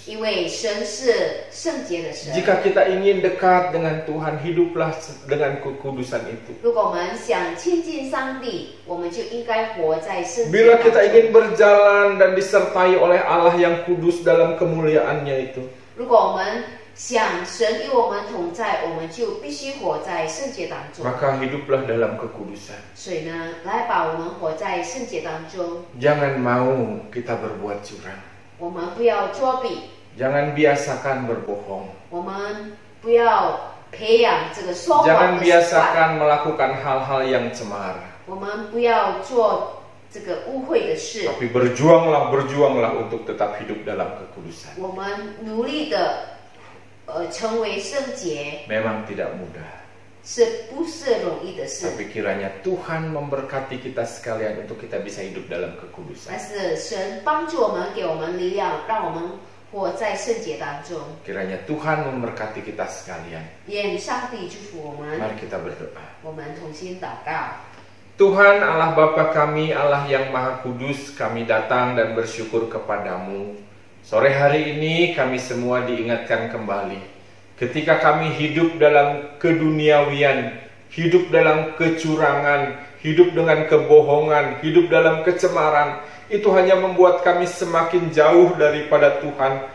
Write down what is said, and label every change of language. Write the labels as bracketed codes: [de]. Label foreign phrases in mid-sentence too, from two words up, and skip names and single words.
[zh] 因为神是圣洁的神。 [id] Jika kita ingin dekat dengan Tuhan, hiduplah dengan kekudusan itu. [zh] 如果我们想亲近上帝，我们就应该活在圣洁 [id] Bila [zh] 当 [id] kita [zh] 中。 [id] ingin berjalan dan disertai oleh Allah yang kudus dalam kemuliaannya itu, [zh] 如果我们想神与我们同在，我们就必须活在圣洁当中。 [id] maka hiduplah dalam kekudusan. [zh] 所以呢，来把我们活在圣洁当中。 [id] Jangan mau kita berbuat curang. [zh] 我们不要作弊， [id] Jangan biasakan berbohong. [zh] 我们不要培养这个说谎 [id] Jangan [zh] 的习惯， [id] biasakan melakukan hal-hal yang cemar. [zh] 我们不要做这个污秽的事。 [id] Tapi berjuanglah untuk tetap hidup dalam kekudusan. [zh] 我们努力的成为圣洁， [id] Memang tidak mudah. [zh] 是不是容易的事？ [id] Tapi kiranya Tuhan memberkati kita sekalian untuk kita bisa hidup dalam kekudusan. [zh] 但是神帮助我们，给我们力量，让我们活在圣洁当中。 [id] Kiranya Tuhan memberkati kita sekalian. [zh] 愿上帝祝福我们。 [id] Mari kita berdoa. [zh] 我们同心祷告。 [id] Tuhan Allah Bapa kami, Allah yang Maha Kudus, kami datang dan bersyukur kepadamu. Sore hari ini kami semua diingatkan kembali. Ketika kami hidup dalam keduniawian, hidup dalam kecurangan, hidup dengan kebohongan, hidup dalam kecemaran, itu hanya membuat kami semakin jauh daripada Tuhan.